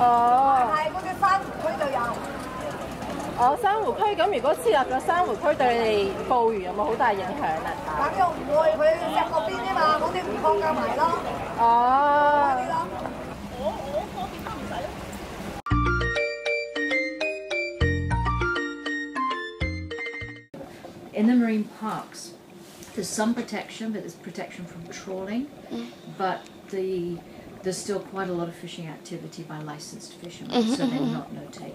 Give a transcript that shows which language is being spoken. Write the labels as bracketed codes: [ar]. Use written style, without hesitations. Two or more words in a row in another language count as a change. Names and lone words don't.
[yue] 哦。係嗰隻珊瑚區就有。哦，珊瑚區咁，如果設立咗珊瑚區，對你哋捕魚有冇好大影響啊？咁又唔會，佢石嗰邊啫嘛，嗰啲唔放夾埋咯。哦。我嗰邊都唔使。 [en] In the marine parks, there's some protection, but there's protection from trawling, but there's still quite a lot of fishing activity by licensed fishermen, so they're not no-take.